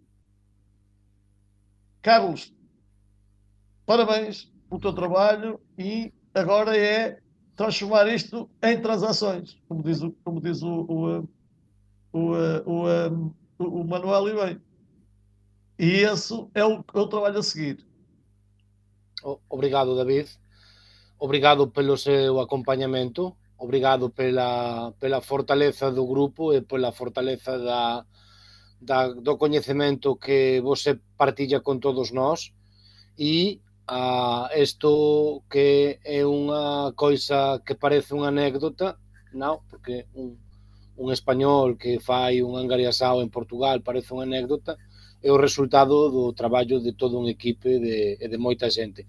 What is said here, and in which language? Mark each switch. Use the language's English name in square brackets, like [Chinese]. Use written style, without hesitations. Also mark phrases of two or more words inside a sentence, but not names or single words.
[Portuguese] Carlos, parabéns pelo teu trabalho e agora é transformar isto em transações, como diz o Manuel e bem. E esse é o trabalho a seguir. Obrigado, David. Obrigado pelo seu acompañamento. Obrigado pela fortaleza do grupo e pela fortaleza do coñecemento que você partilla con todos nós. [Galician] E isto que é unha coisa que parece unha anécdota, non, porque un español que fai un angariasao en Portugal parece unha anécdota, é o resultado do traballo de todo un equipe e de moita xente.